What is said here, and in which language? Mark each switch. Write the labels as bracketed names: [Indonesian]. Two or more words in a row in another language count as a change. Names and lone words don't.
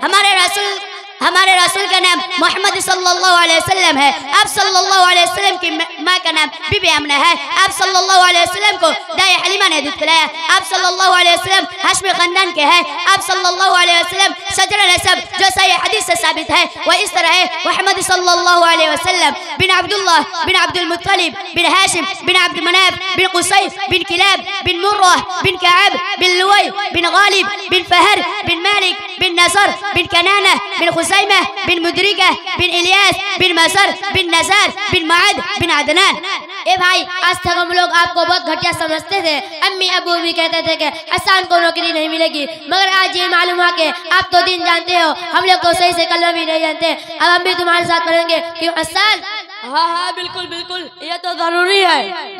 [Hindi] हमारे रसूल हमारे रसूल का नाम मोहम्मद [Arabic] صلى الله عليه وسلم [Hindi] है। आप [Arabic] صلى الله عليه وسلم [Hindi] की माँ का नाम बीबी आमना है। आप [Arabic] صلى الله عليه وسلم [Hindi] को दाई हलीमा ने दूध पिलाया। आप [Arabic] صلى الله عليه وسلم [Hindi] हाशमी खानदान के हैं। आप [Arabic] صلى الله عليه وسلم [Hindi] सजर नसब जो सही हदीस से साबित है वह इस तरह है। मोहम्मद [Arabic] صلى الله عليه وسلم [Hindi] बिन अब्दुल्लाह बिन अब्दुल मुत्तलिब बिन हाशिम बिन अब्द मनाफ बिन कुसै बिन किलाब बिन मुर्रह बिन कअब बिन लुवै बिन गालिब बिन फहर बिन मालिक बिन नसर बिन कनाना बिन खुसैमा बिन मुद्रिका बिन इलियास बिन मसर बिन नज़र बिन मुआद बिन अदनान। ए भाई, आज तक हम लोग आपको बहुत घटिया समझते थे। अम्मी अबू भी कहते थे कि हसन को नौकरी नहीं मिलेगी, मगर आज ये मालूम हुआ कि आप तो दिन जानते हो, हम लोग तो सही से कलमा भी नहीं जानते। अब हम भी तुम्हारे साथ पढ़ेंगे क्यों हसन? हाँ हाँ बिल्कुल बिल्कुल, ये तो जरूरी है।